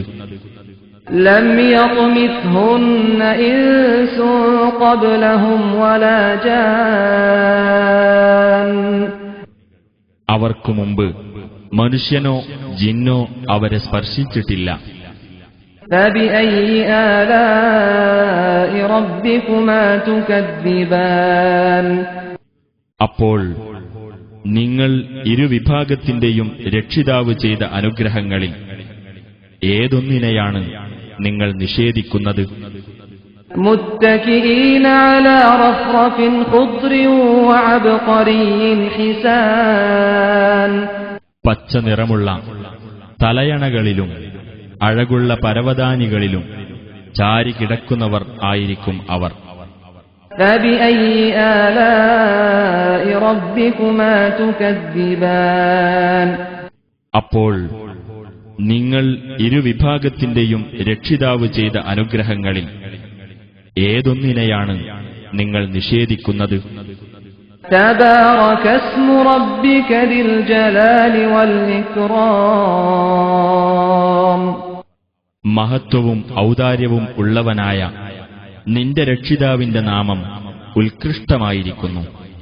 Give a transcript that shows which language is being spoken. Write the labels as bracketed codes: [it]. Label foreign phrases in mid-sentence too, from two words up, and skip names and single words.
[ar] لم يطمثهن إنس قبلهم ولا جان [ml] അവർക്കു മുമ്പ് മനുഷ്യനോ ജിന്നോ അവരെ സ്പർശിച്ചിട്ടില്ല. [ar] فبأي آلاء ربكما تكذبان [ml] അപ്പോൾ നിങ്ങൾ ഇരുവിഭാഗത്തിന്റെയും രക്ഷിതാവ് ചെയ്ത അനുഗ്രഹങ്ങളിൽ ഏതൊന്നിനെയാണ് നിങ്ങൾ നിഷേധിക്കുന്നത്? [ar] متكئين على رفرف خضر وعبقري حسان [ml] പച്ച നിറമുള്ള തലയണകളിലും അഴകുള്ള പരവതാനികളിലും ചാരി കിടക്കുന്നവർ ആയിരിക്കും അവർ. [ar] فبأي آلاء ربكما تكذبان [ml] അപ്പോൾ നിങ്ങൾ ഇരുവിഭാഗത്തിന്റെയും രക്ഷിതാവ് ചെയ്ത അനുഗ്രഹങ്ങളിൽ ഏതൊന്നിനെയാണ് നിങ്ങൾ നിഷേധിക്കുന്നത്? [ar] تبارك اسم ربك ذي الجلال والإكرام [ml] മഹത്വവും ഔദാര്യവും ഉള്ളവനായ നിന്റെ രക്ഷിതാവിന്റെ നാമം ഉത്കൃഷ്ടമായിരിക്കുന്നു.